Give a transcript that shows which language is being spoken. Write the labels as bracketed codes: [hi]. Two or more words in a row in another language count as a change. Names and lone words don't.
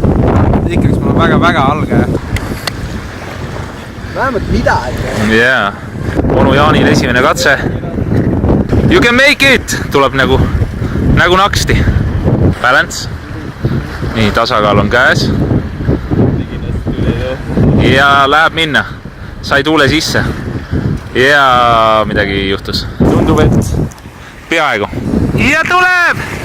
[et] Ikkagi mul on väga alge. Vähemalt midagi. [en] Yeah. [et] Onu Jaanil esimene katse. [en] You can make it! [et] Tuleb nagu naksti. Balance. Nii, tasakaal on käes. Ja läheb minna. Sai tuule sisse. Ja midagi juhtus. Tundub, et peaaegu. Ja tuleb!